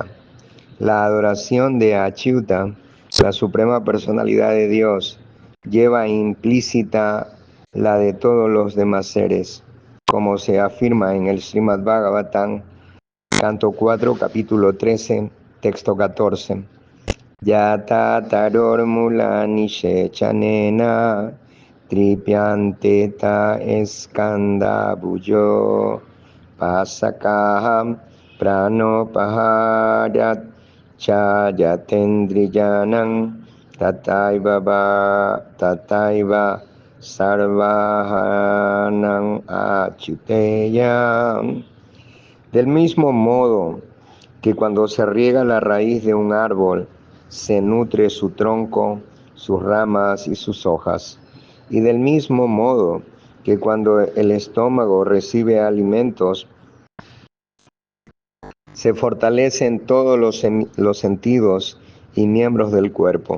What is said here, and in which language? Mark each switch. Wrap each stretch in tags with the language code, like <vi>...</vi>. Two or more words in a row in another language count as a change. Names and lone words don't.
<es>La adoración de Achyuta, la Suprema Personalidad de Dios, lleva implícita la de todos los demás seres, como se afirma en el Srimad Bhagavatam, canto 4, capítulo 13, texto 14.</es> <sa>Yata taror mulani shechanena tripyanteta eskanda bujo pasakaham pranopaharyat chayatendriyanam tataiva sarvahanam achuteyam.</sa> <es>Del mismo modo que cuando se riega la raíz de un árbol, se nutre su tronco, sus ramas y sus hojas. Y del mismo modo que cuando el estómago recibe alimentos, se fortalecen todos los sentidos y miembros del cuerpo.</es>